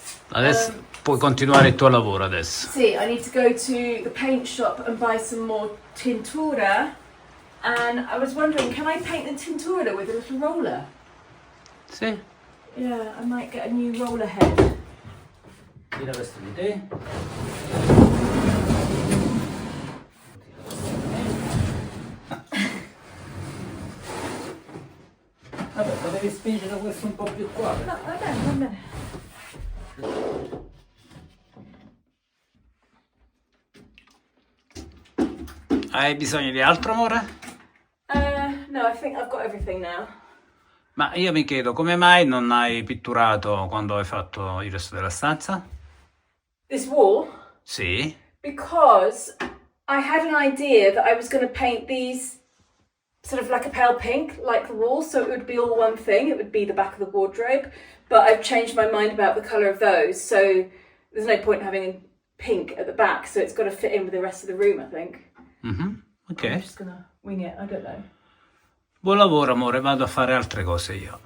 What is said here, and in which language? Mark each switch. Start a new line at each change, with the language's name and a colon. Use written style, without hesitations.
Italian: Adesso puoi continuare il tuo lavoro adesso.
English: See, I need to go to the paint shop and buy some more tintura. And I was wondering, can I paint the tintura with a little roller?
Italian: Sì.
English: Yeah, I might get a new roller head.
Italian: Tira questo di te. Vabbè, potevi spingere questo un po' più qua. No, va bene. Hai bisogno di altro, amore?
English: No, I think I've got everything now.
Italian: Ma io mi chiedo, come mai non hai pitturato quando hai fatto il resto della stanza?
English: This wall,
Italian: Sì?
English: because I had an idea that I was going to paint these sort of like a pale pink, like the wall, so it would be all one thing. It would be the back of the wardrobe, but I've changed my mind about the colour of those, so there's no point having pink at the back, so it's got to fit in with the rest of the room, I think. Ok. I'm just gonna wing it, I don't know.
Italian: Buon lavoro, amore, vado a fare altre cose io.